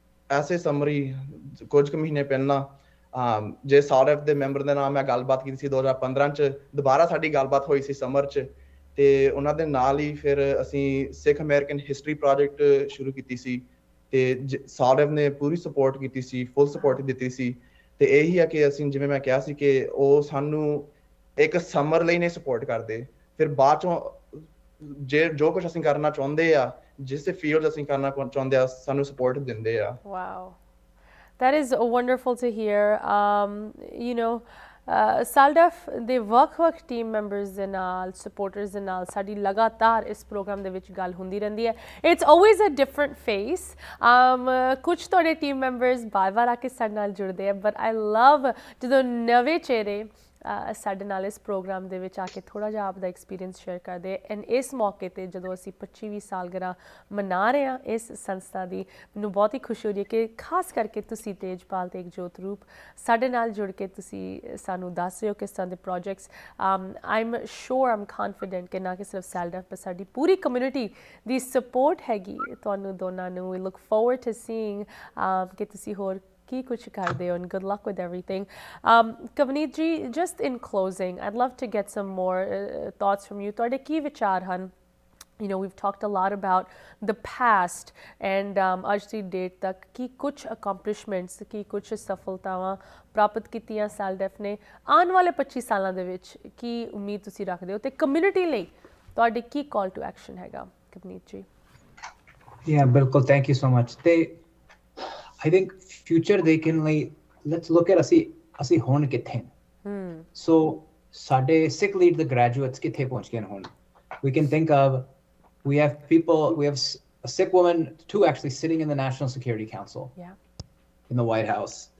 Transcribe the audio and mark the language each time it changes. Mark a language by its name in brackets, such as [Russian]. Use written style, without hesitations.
[Punjabi] ਐਸੇ ਸਮਰੀ ਕੁਝ ਕੁ ਮਹੀਨੇ ਪਹਿਲਾਂ ਜੇ ਸਾਲਡਫ ਦੇ ਮੈਂਬਰ ਦੇ ਨਾਲ ਮੈਂ ਗੱਲਬਾਤ ਕੀਤੀ ਸੀ 2015 ਚ ਦੁਬਾਰਾ ਸਾਡੀ ਗੱਲਬਾਤ ਹੋਈ ਸੀ ਸਮਰ ਚ ਤੇ ਉਹਨਾਂ ਦੇ ਨਾਲ ਹੀ ਫਿਰ ਅਸੀਂ ਸਿੱਖ ਅਮਰੀਕਨ ਹਿਸਟਰੀ ਪ੍ਰੋਜੈਕਟ ਸ਼ੁਰੂ ਕੀਤੀ ਸੀ ਤੇ ਸਾਲਡਫ ਨੇ ਪੂਰੀ ਸਪੋਰਟ ਕੀਤੀ ਸੀ ਫੁੱਲ ਸਪੋਰਟ ਦਿੱਤੀ ਸੀ ਤੇ ਇਹੀ ਹੈ ਕਿ ਅਸੀਂ ਜਿਵੇਂ ਮੈਂ ਕਿਹਾ ਸੀ ਕਿ ਉਹ ਸਾਨੂੰ ਇੱਕ ਸਮਰ ਲਈ ਨਹੀਂ ਸਪੋਰਟ ਕਰਦੇ ਫਿਰ ਬਾਅਦ ਚੋਂ ਜੇ ਜੋ ਕੁਝ ਅਸੀਂ ਕਰਨਾ ਚਾਹੁੰਦੇ ਆ ਜਿਸ ਫੀਲਡ ਅਸੀਂ ਕਰਨਾ ਚਾਹੁੰਦੇ ਆ ਸਾਨੂੰ ਸਪੋਰਟ ਦਿੰਦੇ ਆ [English] Wow, that is wonderful to hear. [Punjabi] You know, SALDEF ਦੇ ਵੱਖ-ਵੱਖ ਟੀਮ ਮੈਂਬਰਸ ਦੇ ਨਾਲ ਸਪੋਰਟਰਸ ਦੇ ਨਾਲ ਸਾਡੀ ਲਗਾਤਾਰ ਇਸ ਪ੍ਰੋਗਰਾਮ ਦੇ ਵਿੱਚ ਗੱਲ ਹੁੰਦੀ ਰਹਿੰਦੀ ਹੈ [English] it's always a different face [Punjabi] ਕੁਝ ਤੁਹਾਡੇ ਟੀਮ ਮੈਂਬਰਸ ਬਾਰ-ਬਾਰ ਆ ਕੇ ਸਾਡੇ ਨਾਲ ਜੁੜਦੇ ਆ [English] but I love [Punjabi] ਜਦੋਂ ਨਵੇਂ ਚਿਹਰੇ ਸਾਡੇ ਨਾਲ ਇਸ ਪ੍ਰੋਗਰਾਮ ਦੇ ਵਿੱਚ ਆ ਕੇ ਥੋੜ੍ਹਾ ਜਿਹਾ ਆਪਦਾ ਐਕਸਪੀਰੀਅੰਸ ਸ਼ੇਅਰ ਕਰਦੇ ਐਂਡ ਇਸ ਮੌਕੇ 'ਤੇ ਜਦੋਂ ਅਸੀਂ 25ਵੀਂ ਸਾਲਗਿਰਾ ਮਨਾ ਰਹੇ ਹਾਂ ਇਸ ਸੰਸਥਾ ਦੀ ਮੈਨੂੰ ਬਹੁਤ ਹੀ ਖੁਸ਼ੀ ਹੋ ਰਹੀ ਹੈ ਕਿ ਖਾਸ ਕਰਕੇ ਤੁਸੀਂ ਤੇਜਪਾਲ ਤੇ ਇਕਜੋਤ ਰੂਪ ਸਾਡੇ ਨਾਲ ਜੁੜ ਕੇ ਤੁਸੀਂ ਸਾਨੂੰ ਦੱਸ ਰਹੇ ਹੋ ਕਿਸ ਤਰ੍ਹਾਂ ਦੇ ਪ੍ਰੋਜੈਕਟਸ [English] I'm sure am confident [Punjabi] ਕਿ ਨਾ ਕਿ ਸਿਰਫ SALDEF ਪਰ ਸਾਡੀ ਪੂਰੀ ਕਮਿਊਨਿਟੀ ਦੀ ਸਪੋਰਟ ਹੈਗੀ ਤੁਹਾਨੂੰ ਦੋਨਾਂ ਨੂੰ ਵੀ [English] look forward to seeing [Punjabi] ਕਿ ਤੁਸੀਂ ਹੋਰ ਕੀ ਕੁਛ ਕਰਦੇ ਹੋ [English] and good luck with everything. Kavneet ji, just in closing, I'd love to get some more thoughts from you. [Punjabi] ਤੁਹਾਡੇ ਕੀ ਵਿਚਾਰ ਹਨ? [English] You know, we've talked a lot about the past and [Punjabi] ਅੱਜ ਦੀ ਡੇਟ ਤੱਕ ਕੀ ਕੁਛ accomplishments ਕੀ ਕੁਛ ਸਫਲਤਾਵਾਂ ਪ੍ਰਾਪਤ ਕੀਤੀਆਂ SALDEF ਨੇ ਆਉਣ ਵਾਲੇ 25 ਸਾਲਾਂ ਦੇ ਵਿੱਚ ਕੀ ਉਮੀਦ ਤੁਸੀਂ ਰੱਖਦੇ ਹੋ ਤੇ ਕਮਿਊਨਿਟੀ ਲਈ ਤੁਹਾਡੇ ਕੀ ਕਾਲ ਟੂ ਐਕਸ਼ਨ ਹੈਗਾ ਕਵਨੀਤ ਜੀ? [English] Yeah, ਬਿਲਕੁਲ, thank you so much. I think future they can let's look at [Punjabi] ਅਸੀਂ ਹੁਣ ਕਿੱਥੇ [English] so ਸਾਡੇ sick lead the graduates [Punjabi] ਕਿੱਥੇ ਪਹੁੰਚ ਗਏ ਹੁਣ [English] we can think of we have a sick woman, 2 actually sitting in the National Security Council in the White House.